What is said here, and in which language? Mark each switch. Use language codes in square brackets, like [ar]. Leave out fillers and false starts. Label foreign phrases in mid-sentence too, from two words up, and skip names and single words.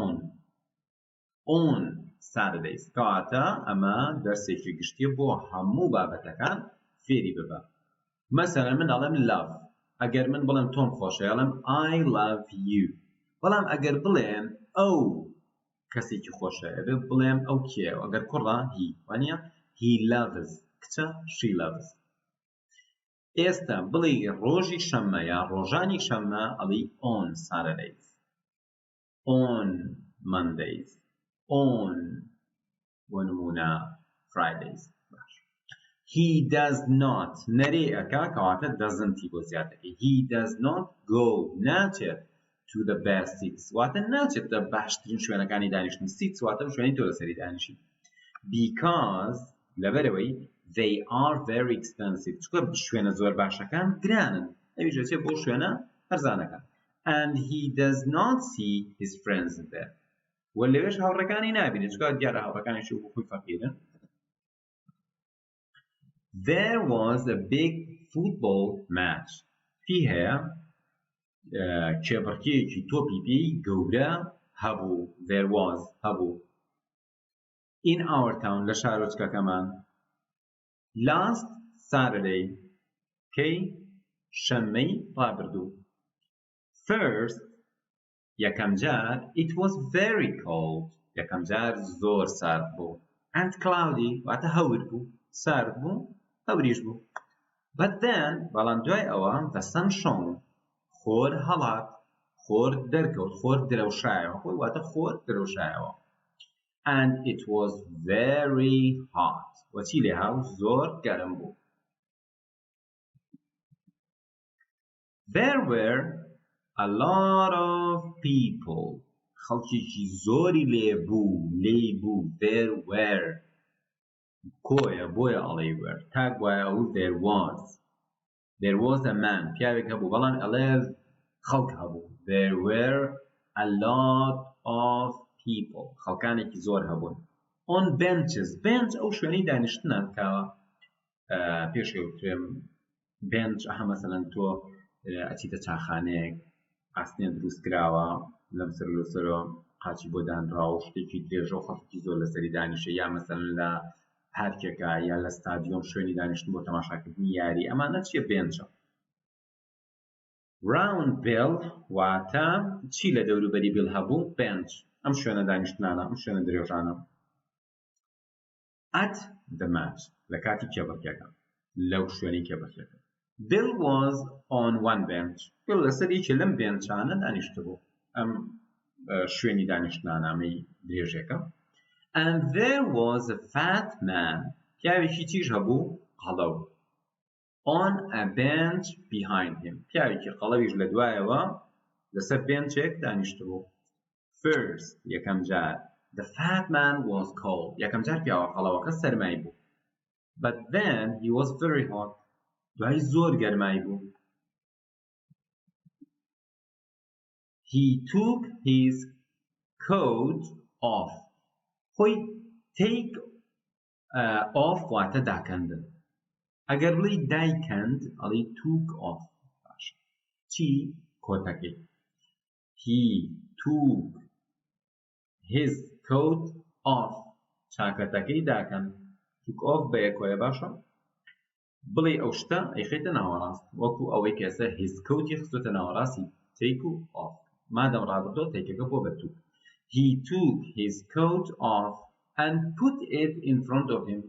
[en] on Saturdays [ckb] کەواتە ئەمە دەرسێکی گشتیە بۆ هەموو بابەتەکان فێری ببە مەسەلەن من ئەڵێم love ئەگەر من بڵێم تۆم خۆشە ئەڵێم [en] I love you [ckb] بەڵام ئەگەر بڵێم ئەو کەسێکی خۆشە ئەبێ بڵێم ئەو کێ ئەگەر کوڕە he وانە [en] he loves [ckb] کچە [en] she loves [ckb] ئێستا بڵێ ڕۆژی شەممە یا ڕۆژانی شەممە ئەڵێ [en] on Saturdays on Mondays on وەنمونە Fridays he does not [ckb] نەرێ ئەکا کەواتە [en] doesn't [ckb] بۆ زیاتەکەی [en] he does not [ckb] go ناچێت [en] to the best seats [ckb] واتە ناچێت لە باشترین شوێنەکانی دانیشتن seats واتە شوێنی تۆ لەسەری دانیشی because لەبەرەوەی [en] they are very expensive [ckb] چکە شوێنە زۆر باشەکان گرانن ئەویش دەچێت بۆ شوێنە هەرزانەکان [en] and he does not see his friends there [ckb] وە لەوێش هاوڕێکانی نابینێت چکە دیارە هاوڕێکانیشی بۆ خۆی فەقیرن [en] there was a big football match [ckb] فی هەیە کێبڕکێکی تۆپی پێی گەورە هەبوو [en] there was [ckb] هەبوو in [en] our town [ckb] لە شارۆچکەکەمان [en] last Saturday [ckb] کەی شەممەی ڕابردوو first یەکەم جار it [en] was very cold [ckb] یەکەم جار زۆر سارد بوو [en] and cloudy [ckb] واتە هەور بوو سارد بوو هەوریش بوو [en] but then [ckb] بەڵام دوای ئەوە [en] the sun shone [ckb] خۆر هەڵات خۆر دەرکەوت خۆر درەوشایەوە خۆی واتە خۆر درەوشایەوە [en] and it was very hot. [ckb] وچی لێ هاو زۆر گەرم بوو. [en] There were a lot of people. [ckb] خەڵکێکی زۆری لێ بوو. [en] There were. [ckb] کۆیە بۆیە ئەڵێ were. تاک وایە ئەو [en] there was. There was a man. [ckb] پیاوێک هەبوو بەڵام ئەڵێ خەڵک هەبوو. [en] There were a lot of people. [ckb] خەڵکانێکی زۆر هەبوون. [en] On benches. [ckb] Bench ئەو شوێنەی دانیشتنە کە پێشێوترێم bench ئەها مەسەلەن تۆ ئەچیتە چاخانەیەک ئاستێن دروست کراوە لەم سەر لەسەرەوە قاچی بۆ دانراوە شتێکی درێژە و خەڵکی زۆر لەسەری دانیشە یا مەسەلەن لە پارکێکە یا لە ستادیۆم شوێنی دانیشتن بۆ تەماشاکردنی یاری ئەمانە چیە بێنچە. [en] round bill [ckb] واتە چی لە دەوروبەری بیل هەبوو bench ئەم شوێنە دانیشتنانە ئەم شوێنە درێژانە. [en] at the match [ckb] لە کاتی کێبڕکێکە لەو شوێنی کێبڕکێکە. [en] Bill was on one bench. [ckb] Bill لەسەر یەکێ لەم بێنچانە دانیشتە بوو ئەم شوێنی دانیشتنانەمەی درێژێکە. [en] And there was a fat man. [ckb] پیاوێکی تیژ هەبوو قەڵەو. [en] On a bench behind him. [ckb] پیاوێکی قەڵەویش لە دوایەوە لەسەر بێنچێک دانیشتە بوو. [en] First [ckb] یەکەم جار [en] the fat man was cold. [ckb] یەکەم جار پیاوە قەڵەوەکە سەرمای بوو. [en] But then he was very hot. [ckb] دوای زۆر گەرمای بوو. [en] He took his coat off. [ckb] خۆی [en] take off [ckb] واتە داکەندن. ئەگەر بڵێی دایکەند ئەڵێی [en] took off. [ckb] باشە. چی؟ کۆتەکەی. [en] He took his coat off. [ckb] چاکەتەکەی داکەن. [en] took off [ckb] بە یەکۆیە باشە. بڵێ ئەو شتە ئەیخێتە ناوەڕاست وەکو ئەوەی کە ئێستا his coaتی خستۆتە ناوەڕاستی take و off. مادەم ڕابردۆ تێکەکە بۆ بە took. [en] He took his coat off and put it in front of him.